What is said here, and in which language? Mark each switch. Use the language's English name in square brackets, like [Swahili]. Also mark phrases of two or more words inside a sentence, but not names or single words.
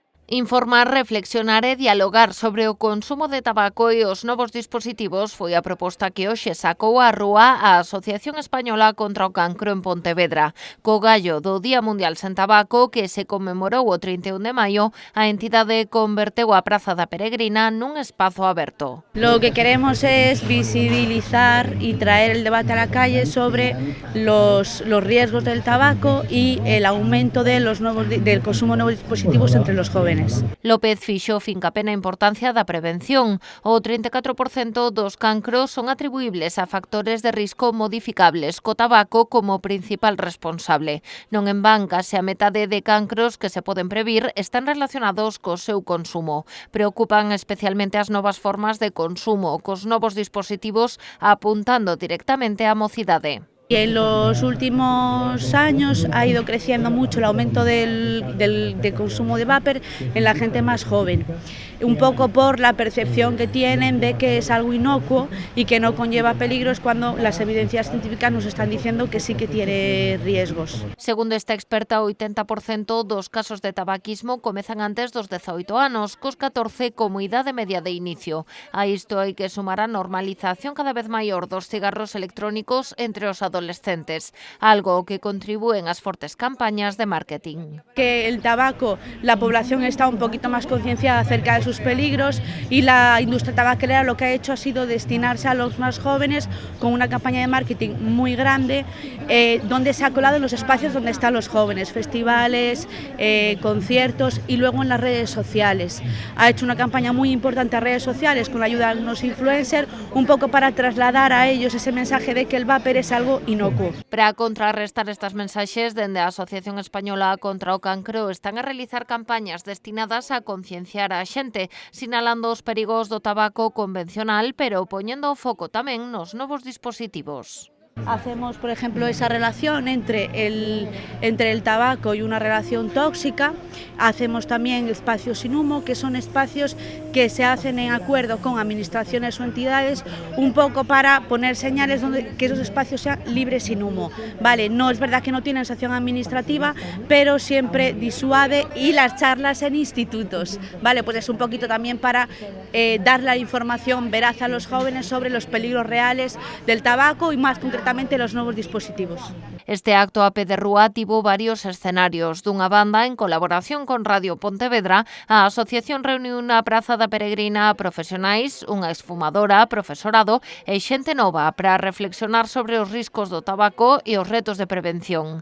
[Galician] Informar, reflexionar e dialogar sobre o consumo de tabaco e os novos dispositivos foi a proposta que hoxe sacou á rúa a Asociación Española contra o Cancro en Pontevedra. Co gallo do Día Mundial sen Tabaco, que se conmemorou o 31 de maio, a entidade converteu a Praza da Peregrina nun espazo aberto. [Spanish] Lo que queremos es visibilizar y traer el debate a la calle sobre los riesgos del tabaco y el aumento del consumo de nuevos dispositivos entre los jóvenes. [Galician] López fixo fincapé na importancia da prevención. O 34% dos cancros son atribuíbles a factores de risco modificables, co tabaco como principal responsable. Non en van, case a metade de cancros que se poden previr están relacionados co seu consumo. Preocupan especialmente as novas formas de consumo, cos novos dispositivos apuntando directamente á mocidade. [Spanish] Y en los últimos años ha ido creciendo mucho el aumento del consumo de vapor en la gente más joven, un poco por la percepción que tienen de que es algo inocuo y que no conlleva peligros, cuando las evidencias científicas nos están diciendo que sí que tiene riesgos. [Galician] Segundo esta experta, o 80% dos casos de tabaquismo comezan antes dos 18 anos, cos 14 como idade media de inicio. A isto hai que sumar a normalización cada vez maior dos cigarros electrónicos entre os adolescentes, algo que contribúen ás fortes campañas de marketing. [Spanish] Que el tabaco, la población está un poquito más concienciada acerca de sus peligros, y la industria tabacalera lo que ha hecho ha sido destinarse a los más jóvenes con una campaña de marketing muy grande, donde se ha colado en los espacios donde están los jóvenes, festivales, conciertos, y luego en las redes sociales. Ha hecho una campaña muy importante a redes sociales con la ayuda de unos influencers, un poco para trasladar a ellos ese mensaje de que el vapor es algo inocuo. [Galician] Para contrarrestar estas mensaxes, dende a Asociación Española contra o Cancro están a realizar campañas destinadas a concienciar a xente, sinalando os perigos do tabaco convencional, pero poñendo o foco tamén nos novos dispositivos. [Spanish] Hacemos, por ejemplo, esa relación entre el tabaco y una relación tóxica. Hacemos también espacios sin humo, que son espacios que se hacen en acuerdo con administraciones o entidades, un poco para poner señales donde que esos espacios sean libres sin humo. Vale, no es verdad que no tienen sanción administrativa, pero siempre disuade, y las charlas en institutos. Vale, pues es un poquito también para dar la información veraz a los jóvenes sobre los peligros reales del tabaco y más concretamente los nuevos dispositivos. [Galician] Este acto a pé de rúa tivo varios escenarios. Dunha banda, en colaboración con Radio Pontevedra, a asociación reuniu na Praza da Peregrina a profesionais, unha esfumadora, profesorado e xente nova para reflexionar sobre os riscos do tabaco e os retos de prevención.